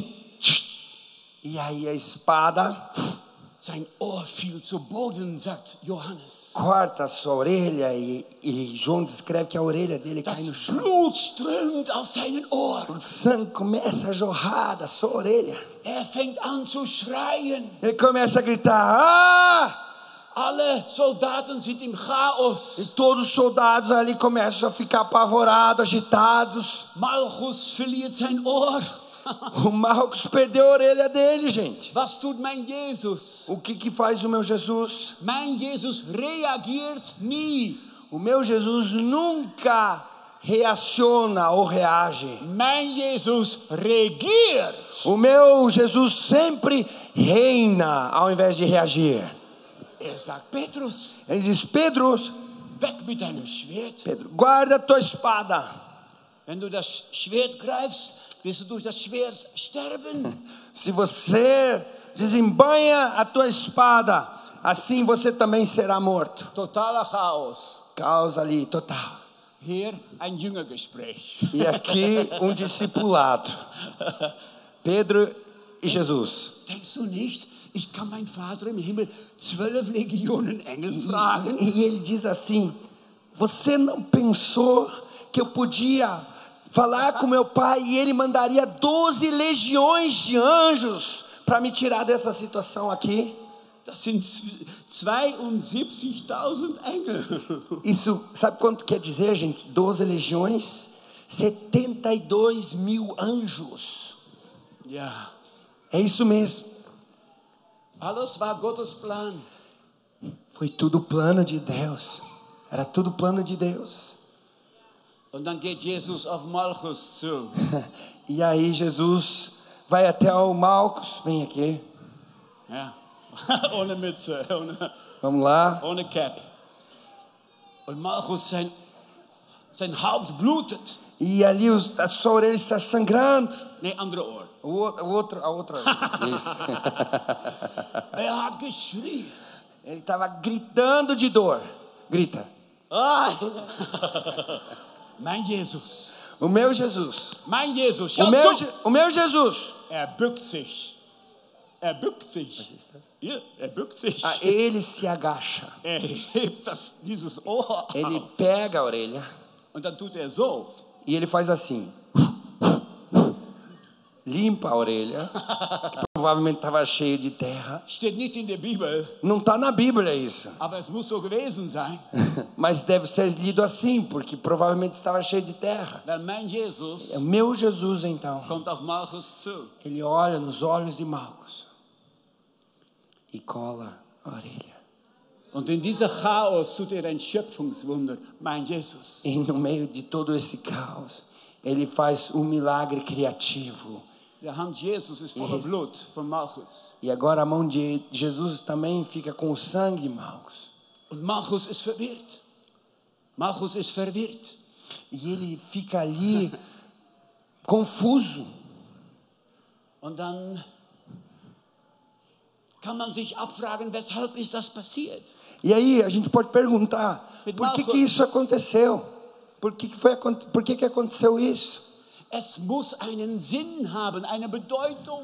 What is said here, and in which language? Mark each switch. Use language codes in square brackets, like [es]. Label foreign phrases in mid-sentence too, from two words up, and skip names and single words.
[pt] E aí a espada [de] Sein Ohr fiel zu Boden, sagt Johannes. [pt] corta a sua orelha e João descreve que a orelha dele cai no [de] Das [pt] chão. [de] Blut strömt aus seinen Ohren. [pt] O sangue começa a jorrar da sua orelha. [de] Fängt an zu schreien. [pt] Ele começa a gritar: [de] Alle Soldaten sind im Chaos. [pt] E todos os soldados ali começam a ficar apavorados, agitados. [de] Malchus verliert sein Ohr. [pt] O Marcos perdeu a orelha dele, gente. [de] Was tut mein Jesus? [pt] O que faz o meu Jesus? [de] Mein Jesus reagiert nie. [pt] O meu Jesus nunca reaciona ou reage. [de] Mein Jesus regiert. [pt] O meu Jesus sempre reina ao invés de reagir. [de] Sagt Petrus, [pt] Ele diz: Pedro, [de] weg mit deinem Schwert. [pt] Pedro, guarda a tua espada. [de] Wenn du das Schwert greifst, wirst du durch das Schwert sterben. [pt] Se você desembanha a tua espada, assim você também será morto. [de] Totaler Chaos. [pt] Caos ali, total. [de] Hier ein Jüngergespräch. [pt] E aqui discipulado. Pedro e Jesus. [de] Denkst du nicht, ich kann meinen Vater im Himmel 12 Legionen Engel fragen? [pt] E ele diz assim: você não pensou que eu podia falar com meu pai e ele mandaria 12 legiões de anjos para me tirar dessa situação aqui? [de] Das sind 72.000 Engel. [pt] Isso, sabe quanto quer dizer, gente? 12 legiões, 72 mil anjos. [de] Ja, [pt] É isso mesmo. [de] alles war Gottes Plan. [pt] Foi tudo plano de Deus. Era tudo plano de Deus. [de] Und dann geht Jesus auf Malchus zu. [pt] E aí Jesus vai até o Marcos. Vem aqui. [de] Ja. Ohne Mütze, [pt] Vamos lá. [de] ohne Cap. Und Malchus, sein Haupt blutet. [pt] E ali a sua orelha está sangrando. [de] Nee, andere Ohr. [pt] A outra. Isso. [de] Hat geschrien. [pt] Ele estava gritando de dor. [de] Grita. Ah. Mein Jesus. [pt] O meu Jesus. [de] Mein Jesus. [pt] O [de] Schaut zu. [pt] meu, o meu Jesus. [de] Bückt sich. Bückt sich. Ja, bückt sich. [pt] Ele se agacha. [de] Hebt dieses Ohr [pt] Ele [de] auf. [pt] pega a orelha [de] Und dann tut so. [pt] e ele faz assim. Limpa a orelha, que provavelmente estava cheio de terra. [de] Steht nicht in der Bibel, [pt] Não está na Bíblia isso. [de] aber es muss so gewesen sein. [pt] Mas deve ser lido assim, porque provavelmente estava cheio de terra. [de] Weil mein Jesus [pt] É o meu Jesus, então. [de] kommt auf Malchus zu. [pt] Ele olha nos olhos de Marcos e cola a orelha. [de] Und in dieser Chaos tut ein Schöpfungswunder, mein Jesus. [pt] E no meio de todo esse caos, ele faz um milagre criativo. [de] Der Hand Jesus ist voller Blut von Malchus. [pt] E agora a mão de Jesus também fica com o sangue de Marcos. [de] Und Malchus ist verwirrt. Malchus ist verwirrt. [pt] E ele fica ali confuso. [de] Und dann kann man sich abfragen, weshalb ist das passiert? [pt] E aí a gente pode perguntar, por que isso aconteceu? Por que aconteceu isso? [de] Es muss einen Sinn haben, eine Bedeutung.